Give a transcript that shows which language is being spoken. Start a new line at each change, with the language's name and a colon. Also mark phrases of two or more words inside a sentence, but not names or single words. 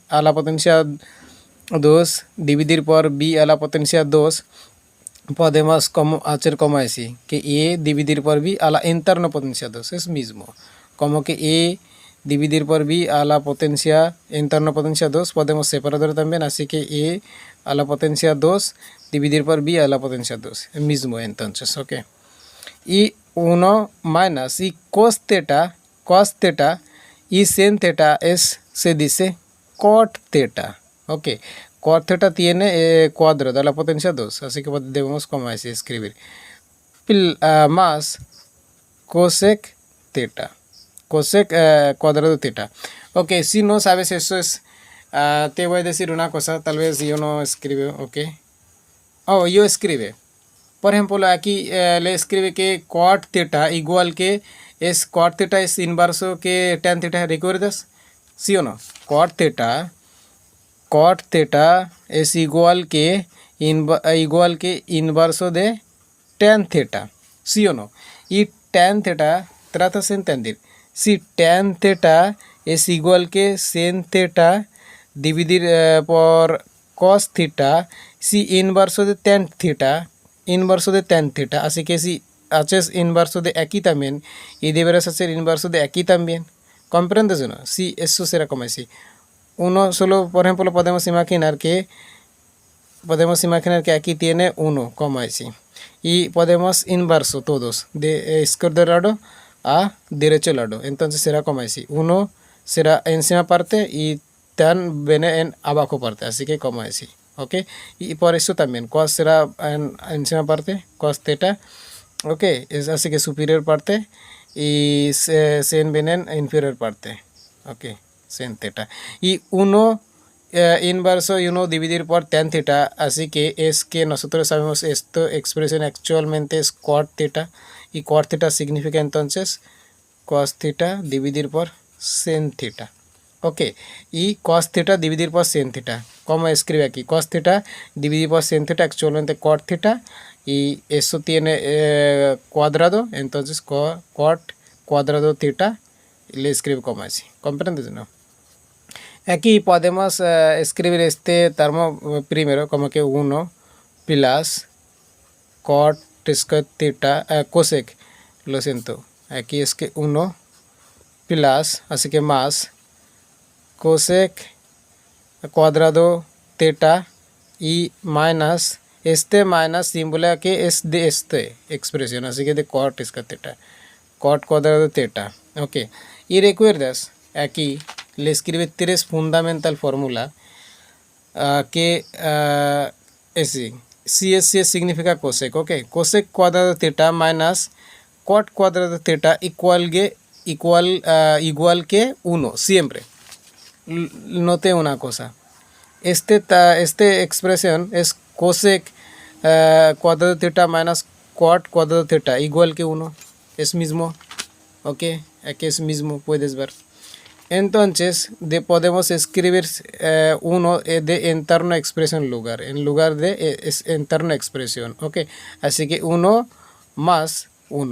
Spanish: a la potencia 2 dividir por b a la potencia 2, podemos hacer como así, que a dividir por b a la interna potencia 2 es mismo, como que a dividir por b a la potencia interna potencia 2 podemos separar también, así que a la potencia 2 dividir por b a la potencia 2 es mismo. Entonces, ok, y 1 minus y cos theta y sin theta se dice cot theta. Ok, cot theta tiene cuadrado a la potencia 2, así que debemos como así escribir más cosec theta, cosec cuadrado theta. Ok, si no sabes eso te voy a decir una cosa, tal vez yo no escribo. Ok, yo escribe. Por ejemplo, aquí le escribe que cot theta igual que cot theta es inverso que tan theta, ¿recuerdas? ¿Sí o no? Cot theta es igual que inverso de tan theta, ¿sí o no? Y tan theta tratas de entender. Si tan theta es igual que sin theta dividir por cos theta, si inverso de tan theta, así que si haces inverso de aquí también y deberás hacer inverso de aquí también. ¿Comprendes o no? Sí, eso será como así. Uno solo, por ejemplo, podemos imaginar que aquí tiene 1, como así. Y podemos inverso todos, de izquierdo lado a derecho lado. Entonces será como así. 1 será encima parte y tan viene en abajo parte, así que como así. Ok, y por eso también cos será en encima parte, cos theta. Ok, es así que superior parte y sin viene en inferior parte. Ok, sin theta. Y 1 inverso y 1 dividir por tan theta, así que es que nosotros sabemos esta expresión actualmente es cot theta y cot theta significa entonces cos theta dividir por sin theta. Ok, y cos theta dividido por sin theta. ¿Cómo escribe aquí? Cos theta dividido por sin theta actualmente cot theta y eso tiene cuadrado, entonces cot cuadrado theta le escribo como así. ¿Comprendes? ¿No? Aquí podemos escribir este termo primero como que 1 plus
English: cot square theta
Spanish: cosec. Lo siento. Aquí es que 1 plus, así que más cosec cuadrado theta y minus este minus símbolo que es de este expresión, así que de
English: cot square theta,
Spanish: cot cuadrado theta. Ok, y recuerdas aquí le escribe tres fundamental fórmula que es CSC significa cosec. Ok, cosec cuadrado theta minus cot cuadrado theta igual que 1 siempre. Note una cosa, este expresión es cosec cuadrado theta minus cot cuadrado theta igual que 1, es mismo. Ok, aquí es mismo, puedes ver. Entonces podemos escribir 1 de interna expresión en lugar de interna expresión. Ok, así que 1 más 1.